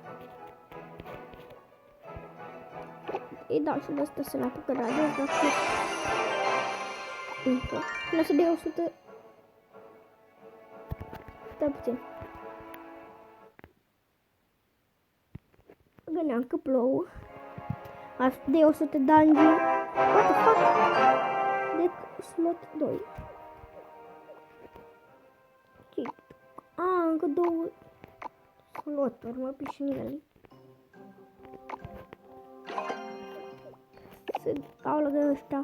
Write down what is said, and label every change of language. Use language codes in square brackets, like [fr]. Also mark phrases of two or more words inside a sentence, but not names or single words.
[ro] Îi dau și de asta să-l upgradez, dar cât? Încă. Lasă de 100. Stai puțin. Gândeam că plouă. Asta de 100 dungeon. [en] What the fuck? [ro] De slot 2. Ok. Încă 2 sloturi, mă pișinile. Să dau lângă ăștia.